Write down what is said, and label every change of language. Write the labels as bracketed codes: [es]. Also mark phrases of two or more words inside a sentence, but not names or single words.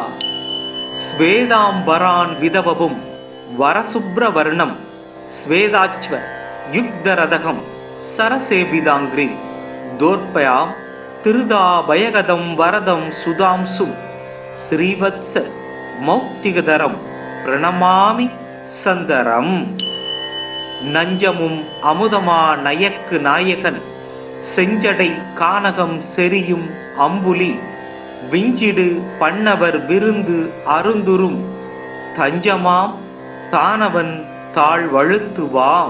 [sa] स्वेदांबरान् विधवपुं वरशुभ्रवर्णं स्वेदाच्व युग्धरथं सरसेविताङ्घ्रिं दोर्पयां तिरुदाभयगदं वरदं सुधांशुं श्रीवत्स मौक्तिकधरं प्रणमामि सन्दरं। [ta] நஞ்சமும் அமுதமா நயக்கு நாயகன் செஞ்சடை கானகம் செரியும் அம்புலி விஞ்சிடு பண்ணவர் விருந்து அருந்துரும் தஞ்சமாம் தானவன் தாழ் வழுத்துவாம்.